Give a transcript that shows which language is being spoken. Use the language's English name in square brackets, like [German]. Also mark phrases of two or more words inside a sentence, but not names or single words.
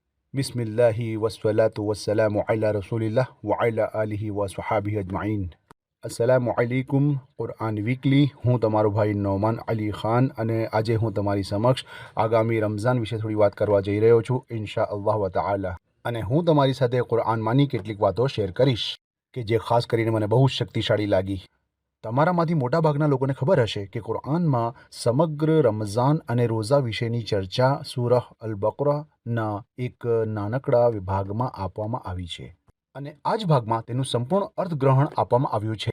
[Arabic] بسم الله والصلاة والسلام على رسول الله وعلى آله وصحبه أجمعين. السلام عليكم कुरान વીકલી। [Gujarati] હું તમારો ભાઈ નોમાન અલી ખાન અને આજે હું તમારી સમક્ષ આગામી રમઝાન વિશે થોડી વાત કરવા જઈ રહ્યો છું [Arabic] إن شاء الله وتعالى. [Gujarati] અને હું તમારી સાથે કુરાનમાંની કેટલીક વાતો શેર કરીશ કે જે ખાસ કરીને મને બહુ શક્તિશાળી લાગી। તમારામાંથી મોટાભાગના લોકોને ખબર હશે કે કુરાનમાં સમગ્ર રમઝાન અને રોઝા વિશેની ચર્ચા સૂરહ અલ બકરાના એક નાનકડા વિભાગમાં આપવામાં આવી છે અને આ જ ભાગમાં તેનું સંપૂર્ણ અર્થગ્રહણ આપવામાં આવ્યું છે।